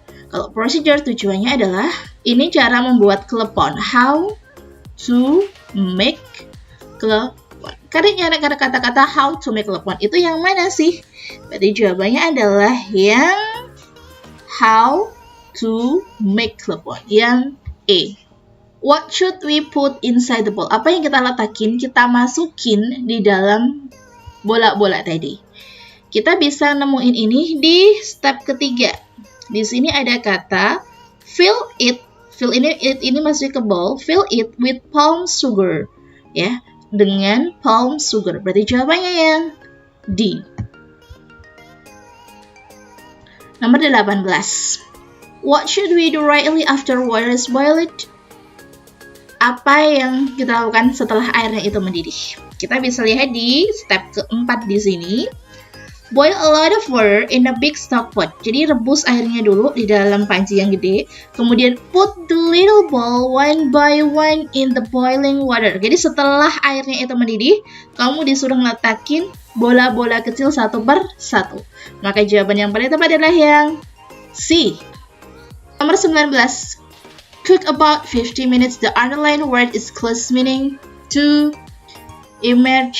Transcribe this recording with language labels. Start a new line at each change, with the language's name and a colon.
Indonesian: Kalau procedure tujuannya adalah ini cara membuat klepon.
English: How to make klepon.
Indonesian: Karena ada kata-kata how to make klepon itu yang mana sih? Berarti jawabannya adalah yang
English: how to make klepon,
Indonesian: yang A.
English: What should we put inside the ball?
Indonesian: Apa yang kita letakin, kita masukin di dalam bola-bola tadi. Kita bisa nemuin ini di step ketiga. Di sini ada kata
English: fill it.
Indonesian: Fill ini masuk ke bowl.
English: Fill it with palm sugar.
Indonesian: Ya, dengan
English: palm sugar.
Indonesian: Berarti jawabannya yang D. Nomor 18.
English: What should we do rightly after water is boiled?
Indonesian: apa yang kita lakukan setelah airnya itu mendidih? Kita bisa lihat di step keempat di sini.
English: Boil a lot of water in a big stock pot.
Indonesian: Jadi rebus airnya dulu di dalam panci yang gede. Kemudian
English: put the little ball one by one in the boiling water.
Indonesian: Jadi setelah airnya itu mendidih, kamu disuruh ngeletakin bola-bola kecil satu per satu. Maka jawaban yang paling tepat adalah yang C. Nomor 19.
English: Cook about 50 minutes. The underlined word is close meaning to emerge.